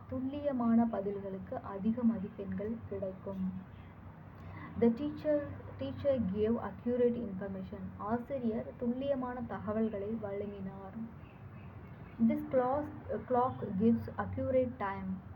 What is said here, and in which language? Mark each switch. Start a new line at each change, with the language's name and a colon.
Tamil: துல்லியமான பதில்களுக்கு அதிக மதிப்பெண்கள் கிடைக்கும்.
English: The teacher gave accurate information.
Tamil: ஆசிரியர் துல்லியமான தகவல்களை வழங்கினார்.
English: This clock gives accurate time.